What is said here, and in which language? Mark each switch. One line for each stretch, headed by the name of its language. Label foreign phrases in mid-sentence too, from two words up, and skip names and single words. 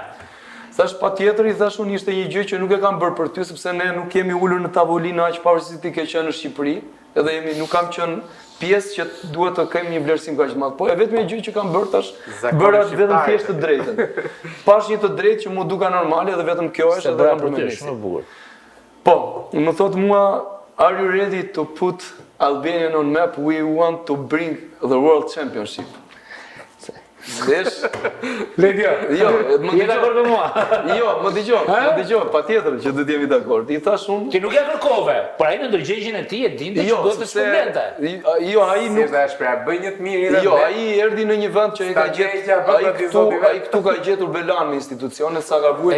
Albanian: Thash patjetër, i thash unë ishte një gjë që nuk e kam bërë për ty, sepse ne nuk kemi ulur në tavolinë aq pavarësisht ti ke qenë në Shqipëri, edhe nuk kam qenë pjesë që duhet të kemi një vlerësim kaq të madh. Po e vetmja gjë që kam bërë tash, bëra vetëm thjesht të drejtën. Pash një të drejtë që mu duka normale dhe vetëm kjo është edhe kam përmendur. Po, më thot mua,
English: are you ready to put Albanian on map? We want to bring the World Championship.
Albanian: Desh. Ledio. Jo, më Je dakord me mua? Jo, më dëgjoj, patjetër që do të jemi dakord. I thash unë. Ti nuk e kërkove, por ai në ndërgjegjen e tij e dinte që do të studente. Jo, ai nuk është shpra, bëj një të mirë. Jo, ai erdhi në një vend që e ka gjetur. Ai këtu ka gjetur Belan me institucionet sa ka vuajtur.